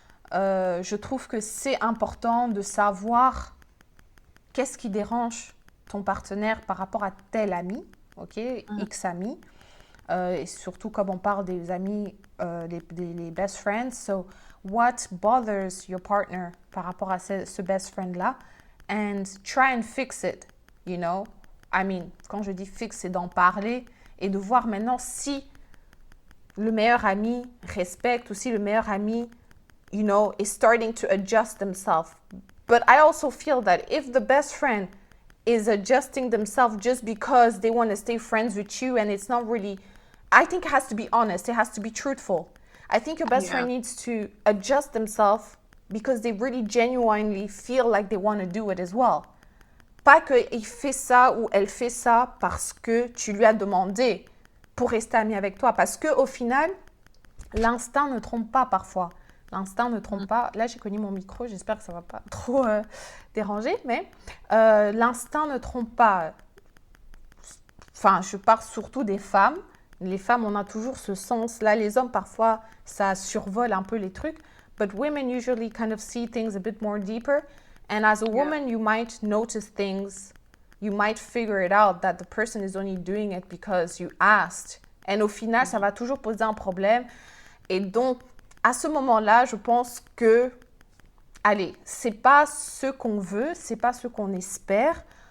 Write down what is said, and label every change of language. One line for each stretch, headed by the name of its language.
French: Je trouve que c'est important de savoir qu'est-ce qui dérange ton partenaire par rapport à tel ami, ok, X ami. Et surtout comme on parle des amis, les
English: best friends. So, what bothers your partner
French: par rapport à ce
English: best friend-là? And try and fix it, you know? I mean,
French: quand je dis fix, c'est d'en parler et de voir maintenant si le meilleur ami respecte ou si le meilleur ami
English: you know, is starting to adjust themselves. But I also feel that if the best friend is adjusting themselves just because they want to stay friends with you, and it's not really, I think it has to be honest, it has to be truthful. I think your best friend needs to adjust themselves because they really genuinely feel like they want to do it as well.
French: Pas qu'il fait ça ou elle fait ça parce que tu lui as demandé pour rester ami avec toi. Parce qu'au final, l'instinct ne trompe pas parfois. L'instinct ne trompe pas. Là, j'ai cogné mon micro, j'espère que ça ne va pas trop déranger, mais l'instinct ne trompe pas. Enfin, je parle surtout des femmes. Les femmes, on a toujours ce sens-là. Les hommes, parfois, ça survole un peu les trucs.
English: But women usually kind of see things a bit more deeper. And as a woman, you might notice things. You might figure it out that the person is only doing it because you asked.
French: Et au final, ça va toujours poser un problème. Et donc, à ce moment-là, je pense que, allez, c'est pas ce qu'on veut, c'est pas ce qu'on espère.